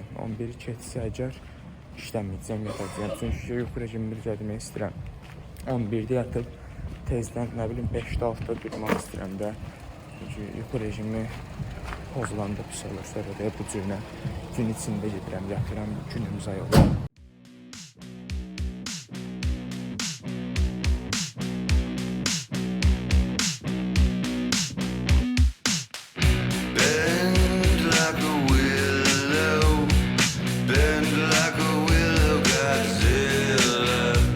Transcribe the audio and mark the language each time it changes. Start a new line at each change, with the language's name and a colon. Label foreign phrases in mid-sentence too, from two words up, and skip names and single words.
Azerbaijani: 11-i keçsə əgər işləməyəcəm, yatacağım. Çünki yuxu rejimini düzəltmək istəyirəm. 11-də yatıb tezdən, nə bilim, 5-də 6-da durmaq istəyirəm də. Çünki yuxu rejimi pozulanda pis olur, sonra da bu cürlə gün içində gedirəm, yatıram, günümüz ay olur.
English: Bend like a willow, bend like a willow, Godzilla.